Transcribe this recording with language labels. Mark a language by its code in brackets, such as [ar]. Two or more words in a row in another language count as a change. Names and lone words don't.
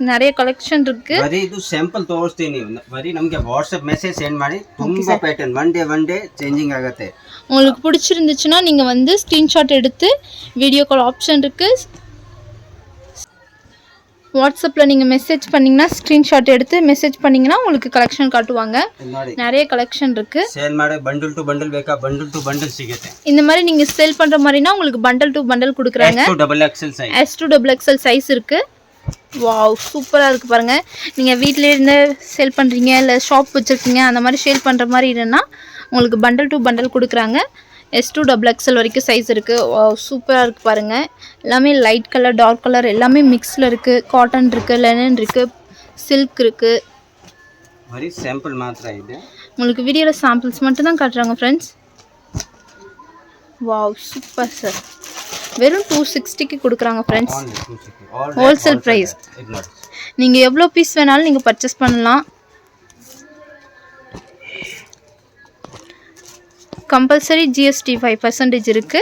[ta] நிறைய கலெக்ஷன் இருக்கு. [kn] ಬರೀ ಇದು ಸ್ಯಾಂಪಲ್ ತೋರಿಸ್ತೀನಿ. ಬರೀ ನಮಗೆ ವಾಟ್ಸ್ಆಪ್ [en] message send [kn] ಮಾಡಿ. ತುಂಬಾ ಪ್ಯಾಟರ್ನ್ [en] one day changing [kn] ಆಗುತ್ತೆ. [ta] உங்களுக்கு பிடிச்சிருந்துச்சுன்னா நீங்க வந்து ஸ்கிரீன்ஷாட் எடுத்து [en] video call option [ta] இருக்கு. வாட்ஸ்அப்பில் நீங்கள் மெசேஜ் பண்ணிங்கன்னா ஸ்க்ரீன்ஷாட் எடுத்து மெசேஜ் பண்ணிங்கன்னா உங்களுக்கு கலெக்ஷன் காட்டுவாங்க. நிறைய கலெக்ஷன் இருக்குது. [kn] சேல் ಮಾಡಿ [en] bundle to bundle [kn] ಬೇಕಾ, [en] bundle to bundle [kn] ಸಿಗುತ್ತೆ. [ta] இந்த மாதிரி நீங்கள் சேல் பண்ணுற மாதிரினா உங்களுக்கு [en] bundle to bundle [ta] கொடுக்குறாங்க. S2 XXL சைஸ் இருக்குது. வாவ், சூப்பராக இருக்குது பாருங்கள். நீங்கள் வீட்டிலே இருந்து சேல் பண்ணுறீங்க, இல்லை ஷாப் வச்சுருக்கீங்க, அந்த மாதிரி சேல் பண்ணுற மாதிரி இல்லைன்னா உங்களுக்கு [en] bundle to bundle [ta] கொடுக்குறாங்க. S2 XXL வரைக்கும் சைஸ் இருக்குது. சூப்பராக இருக்குது பாருங்கள். எல்லாமே [en] light colour, dark colour [ta] எல்லாமே மிக்ஸில் இருக்குது. காட்டன் இருக்குது, லெனன் இருக்குது, சில்க் இருக்குது. [kn] ಬರೀ ಸ್ಯಾಂಪಲ್ ಮಾತ್ರ ಇದೆ. [ta] உங்களுக்கு வீடியோவில் சாம்பிள்ஸ் மட்டும் தான் காட்டுறாங்க ஃப்ரெண்ட்ஸ். வாவ், சூப்பர் சார். வெறும் 260க்கு கொடுக்குறாங்க ஃப்ரெண்ட்ஸ். [en] wholesale price. [ta] நீங்கள் எவ்வளோ பீஸ் வேணாலும் நீங்கள் பர்ச்சேஸ் பண்ணலாம். [en] compulsory GST [ta] 5% இருக்கு.